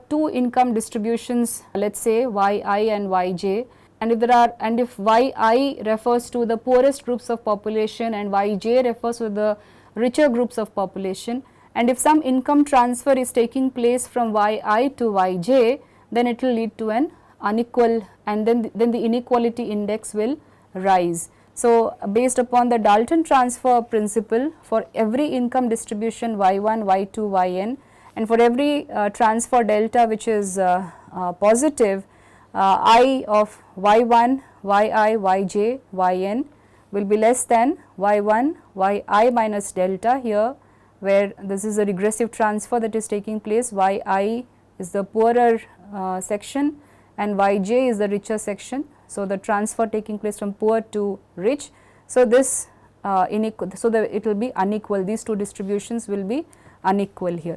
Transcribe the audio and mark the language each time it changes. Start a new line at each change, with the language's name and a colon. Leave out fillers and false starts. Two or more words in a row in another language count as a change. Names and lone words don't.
English: two income distributions, let us say yi and yj, and if yi refers to the poorest groups of population and yj refers to the richer groups of population, and if some income transfer is taking place from yi to yj, then it will lead to an unequal, and then the inequality index will rise. So, based upon the Dalton transfer principle, for every income distribution y1, y2, yn, and for every transfer delta which is positive, I of y1, yi, yj, yn will be less than y1, yi minus delta here, where this is a regressive transfer that is taking place. Yi is the poorer section and yj is the richer section. So, the transfer taking place from poor to rich. So, this it will be unequal, these two distributions will be unequal here.